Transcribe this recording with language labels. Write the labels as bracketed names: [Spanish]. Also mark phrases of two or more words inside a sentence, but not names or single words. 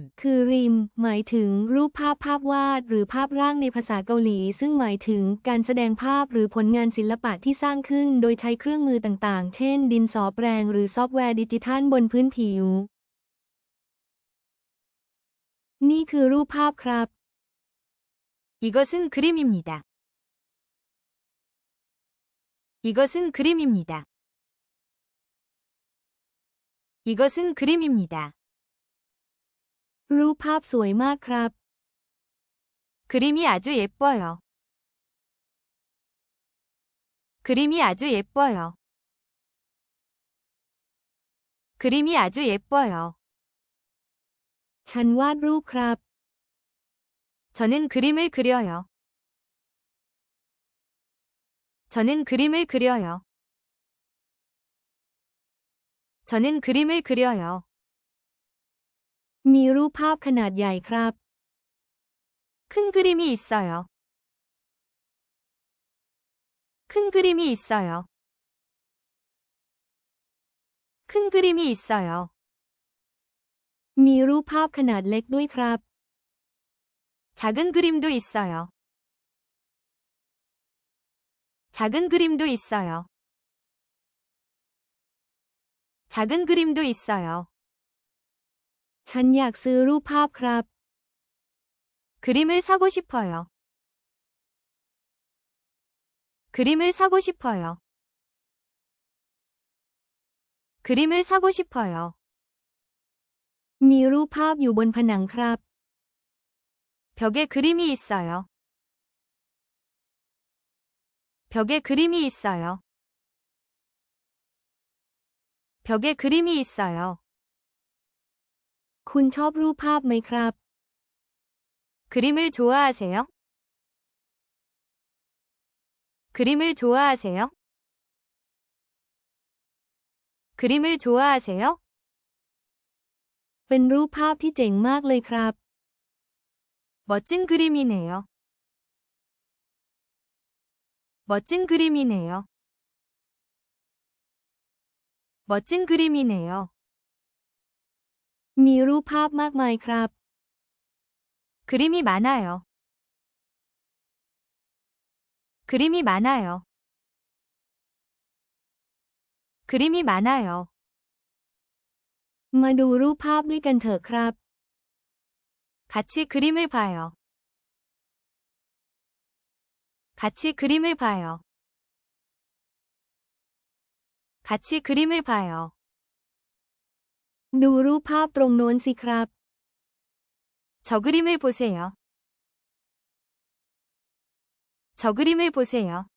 [Thai] คือริมหมายถึงรูปภาพภาพวาดหรือภาพร่างในภาษาเกาหลีซึ่งหมายถึงการแสดงภาพหรือผลงานศิลปะที่สร้างขึ้นโดยใช้เครื่องมือต่างๆ เช่นดินสอแปรงหรือซอฟต์แวร์ดิจิทัลบนพื้นผิว นี่คือรูปภาพครับ [Korean] 이것은 그림입니다. 이것은 그림입니다. 이것은 그림입니다. [Thai] รูปภาพสวยมากครับ [Korean] 그림이 아주 예뻐요. 그림이 아주 예뻐요. 그림이 아주 예뻐요. [Thai] ฉันวาดรูปครับ [Korean] 저는 그림을 그려요. 저는 그림을 그려요. 저는 그림을 그려요. [Thai] มีรูปภาพขนาดใหญ่ครับ [Korean] 큰 그림이 있어요. 큰 그림이 있어요. 큰 그림이 있어요. [Thai] มีรูปภาพขนาดเล็กด้วยครับ [Korean] 작은 그림도 있어요. 작은 그림도 있어요. 작은 그림도 있어요. [Thai] ฉันอยากซื้อรูปภาพครับ [Korean] 그림을 사고 싶어요. 그림을 사고 싶어요. 그림을 사고 싶어요. [Thai] มีรูปภาพอยู่บนผนังครับ [Korean] 벽에 그림이 있어요. 벽에 그림이 있어요. 벽에 그림이 있어요. [Thai] คุณชอบรูปภาพไหมครับ [Korean] 그림을 좋아하세요? 그림을 좋아하세요? 그림을 좋아하세요? [Thai] เป็นรูปภาพที่เจ๋งมากเลยครับ [Korean] 멋진 그림이네요. 멋진 그림이네요. 멋진 그림이네요. [Thai] มีรูปภาพมากมายครับ [Korean] 그림이 많아요. 그림이 많아요. 그림이 많아요. [Thai] มาดูรูปภาพด้วยกันเถอะครับ [Korean] 같이 그림을 봐요. 같이 그림을 봐요. 같이 그림을 봐요. [Thai] ดูรูปภาพตรงโน้นสิครับ [Korean] 저 그림을 보세요. 저 그림을 보세요.